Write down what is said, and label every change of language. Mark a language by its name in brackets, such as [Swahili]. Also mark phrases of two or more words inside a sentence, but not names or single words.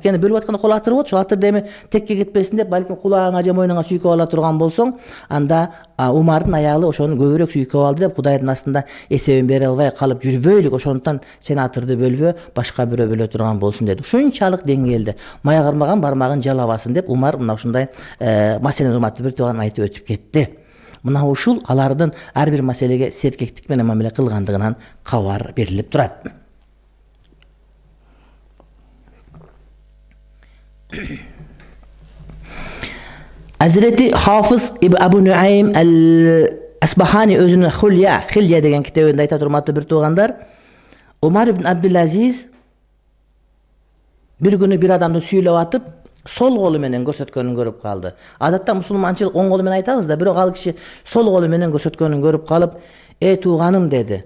[Kyrgyz] Анткени бөлүп атканда кол атырып болот, ошол атыр деми текке кетпесин деп, балким кулагыңа же мойнуңа сүйкөп ала турган болсоң, анда Умардын аялы ошону көбүрөөк сүйкөп алды деп Кудайдын астында эсебин бере албай калып жүрбөйлүк, ошондуктан сен атырды бөлбө, башка бирөө бөлө турган болсун деди. Ушунчалык деңгээлде май кармаган бармагын жалабасын деп Умар мына ушундай маселени урматтуу бир тууган айтып өтүп кетти. Мына ушул алардын ар бир маселеге серкектик менен мамиле кылгандыгынан кабар берилип турат. Hazreti Hafız İbn Abu Nuaym el-Asbahani özünün Hilya деген китебинде айтат, урматтуу бир туугандар, Умар ибн Абдул-Азиз бир күнү бир адамды сүйүлөп атып, сол колу менен көрсөткөнүн көрүп калды. Адатта мусулманчылык оң колу менен айтабыз да, бирок ал киши сол колу менен көрсөткөнүн көрүп калып, тууганым" деди.